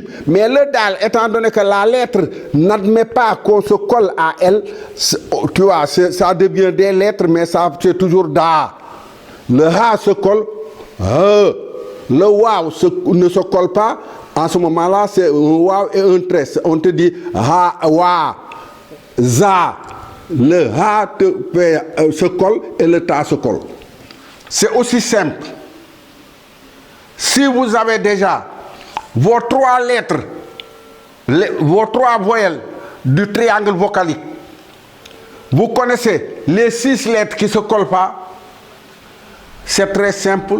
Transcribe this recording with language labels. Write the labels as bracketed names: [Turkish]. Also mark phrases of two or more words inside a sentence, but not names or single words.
[French] Mais le dal, étant donné que la lettre n'admet pas qu'on se colle à elle, tu vois, ça devient des lettres, mais ça c'est toujours da. Le ha se colle, le waw ne se colle pas. En ce moment-là, c'est un waw et un trait. On te dit ha, wa, za. Le ha se colle et le ta se colle. C'est aussi simple. Si vous avez déjà vos trois lettres, vos trois voyelles du triangle vocalique, vous connaissez les 6 lettres qui ne se collent pas, c'est très simple.